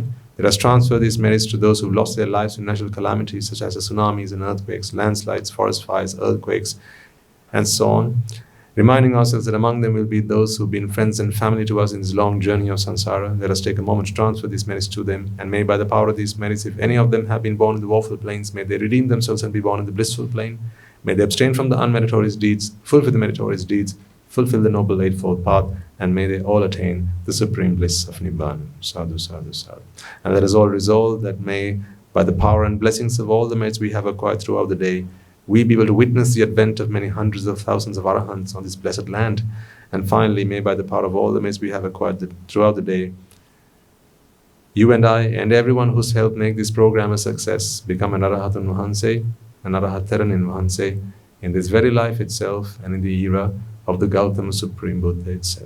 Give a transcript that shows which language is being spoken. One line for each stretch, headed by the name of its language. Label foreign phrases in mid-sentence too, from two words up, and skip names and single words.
English: Let us transfer these merits to those who lost their lives in natural calamities such as the tsunamis and earthquakes, landslides, forest fires, earthquakes, and so on, reminding ourselves that among them will be those who have been friends and family to us in this long journey of samsara. Let us take a moment to transfer these merits to them, and may by the power of these merits, if any of them have been born in the woeful planes, may they redeem themselves and be born in the blissful plane. May they abstain from the unmeritorious deeds, fulfill the meritorious deeds, fulfill the noble eightfold path, and may they all attain the supreme bliss of Nibbána.
Pali: Sadhu, sadhu, sadhu.
English: And let us all resolve that may, by the power and blessings of all the merits we have acquired throughout the day, we be able to witness the advent of many hundreds of thousands of arahants on this blessed land. And finally, may by the power of all the merits we have acquired throughout the day, you and I and everyone who's helped make this program a success become an
Sinhala: Arahatun Nuhanse,
English: an
Sinhala: Arahattaran in Nuhanse,
English: in this very life itself and in the era of the Gautama Supreme Buddha itself.